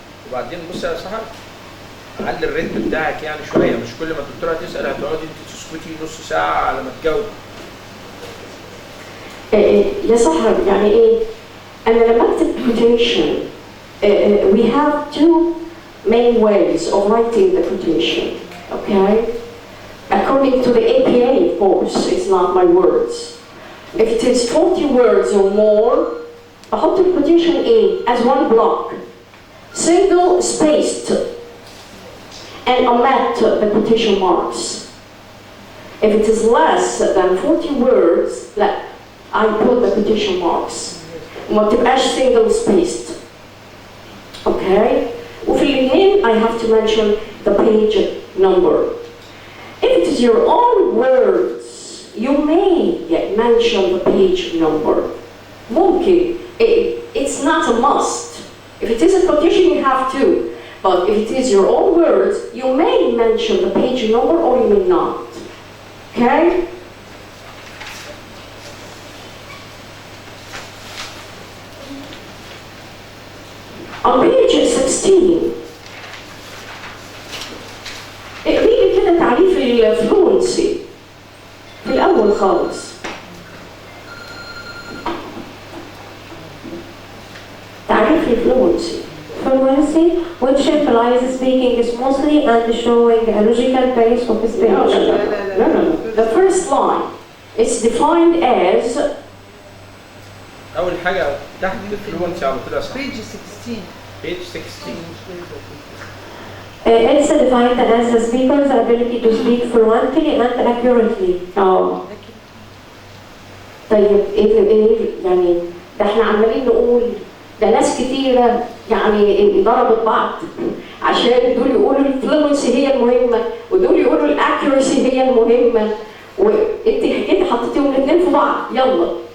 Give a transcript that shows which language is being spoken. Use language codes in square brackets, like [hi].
[ar] وبعدين بص يا سحر، علي الريتم بتاعك يعني شوية، مش كل ما الدكتورة تسأل هتقعدي انت تسكتي نص ساعة على ما تجاوبي. يا سحر يعني ايه؟ أنا لما أكتب [en] quotation we have two main ways of writing the quotation. Okay? According to the APA, of course, it's not my words. If it is 40 words or more, I have to quotation in as one block, single spaced, and omit the quotation marks. If it is less than 40 words, I put the quotation marks. [ar] ما تبقاش [en] single spaced. Okay? [ar] وفي الاثنين [en] I have to mention the page number. If it is your own words, you may mention the page number. [ar] ممكن. [en] It's not a must. If it is a quotation, you have to. But if it is your own words, you may mention the page number or you may not. Okay? On page 16, [ar] اقري كده تعريف الفلونسي في الأول خالص. تعريف الفلونسي. [en] Fluency, which implies speaking smoothly and showing a logical pace of speech. No. The first line is defined as [ar] أول حاجة تحت الفلونسي على طول يا سحر. [en] page 16. page 16. It's defined as the speaker's ability to speak fluently and accurately. [ar] طيب ايه يعني ده احنا عمالين نقول ده ناس كتيرة يعني ضربت بعض عشان دول يقولوا الفلونسي هي المهمة ودول يقولوا الاكيورسي هي المهمة وانت حكيتي حطيتيهم الاثنين في بعض يلا.